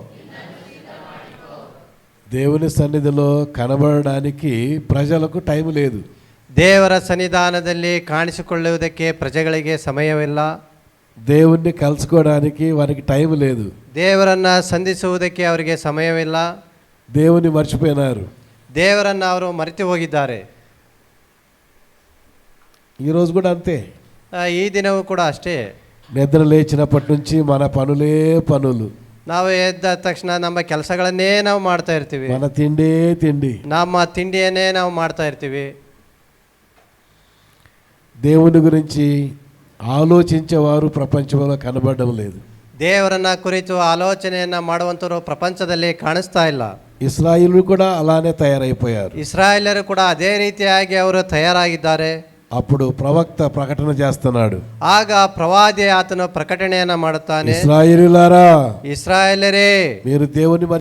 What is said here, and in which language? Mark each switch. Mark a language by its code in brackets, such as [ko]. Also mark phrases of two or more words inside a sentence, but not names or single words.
[te] దేవుని సన్నిధిలో కనబడడానికి ప్రజలకు టైం లేదు. [kn] ದೇವರ ಸನ್ನಿಧಾನದಲ್ಲಿ ಕಾಣಿಸಿಕೊಳ್ಳುವುದಕ್ಕೆ ಪ್ರಜೆಗಳಿಗೆ ಸಮಯವಿಲ್ಲ. [te] దేవుణ్ణి కలుసుకోవడానికి వారికి టైం లేదు. [kn] ದೇವರನ್ನ ಸಂಧಿಸುವುದಕ್ಕೆ ಅವರಿಗೆ ಸಮಯವಿಲ್ಲ. [te] దేవుని మర్చిపోయినారు. [kn] ದೇವರನ್ನ ಅವರು ಮರೆತು ಹೋಗಿದ್ದಾರೆ. [te] ఈరోజు కూడా అంతే. [kn] ಈ ದಿನವೂ ಕೂಡ ಅಷ್ಟೇ. [te] నిద్ర లేచినప్పటి నుంచి మన పనులే పనులు. [kn] ನಾವು ಎದ್ದ ತಕ್ಷಣ ನಮ್ಮ ಕೆಲಸಗಳನ್ನೇ ನಾವು ಮಾಡ್ತಾ ಇರ್ತೀವಿ. [te] మన తిండే తిండి, [kn] ನಮ್ಮ ತಿಂಡಿಯನ್ನೇ ನಾವು ಮಾಡ್ತಾ ಇರ್ತೀವಿ. [te] దేవుని గురించి ఆలోచించేవారు ప్రపంచంలో కనబడడం లేదు. [kn] ದೇವರನ್ನ ಕುರಿತು ಆಲೋಚನೆಯನ್ನ ಮಾಡುವಂತವರು ಪ್ರಪಂಚದಲ್ಲಿ ಕಾಣಿಸ್ತಾ ಇಲ್ಲ. [te] ఇశ్రాయేలు కూడా అలానే తయారైపోయారు. [kn] ಇಸ್ರಾಯೇಲರು ಕೂಡ ಅದೇ ರೀತಿಯಾಗಿ ಅವರು ತಯಾರಾಗಿದ್ದಾರೆ. [te] అప్పుడు ప్రవక్త ప్రకటన చేస్తున్నాడు. [kn] ಆಗ ಪ್ರವಾದಿ ಆತನು ಪ್ರಕಟಣೆಯನ್ನ ಮಾಡುತ್ತಾನೆ. [te] ఇశ్రాయేలులారా, [kn] ಇಸ್ರಾಯೇಲರೇ, [te] మీరు దేవుని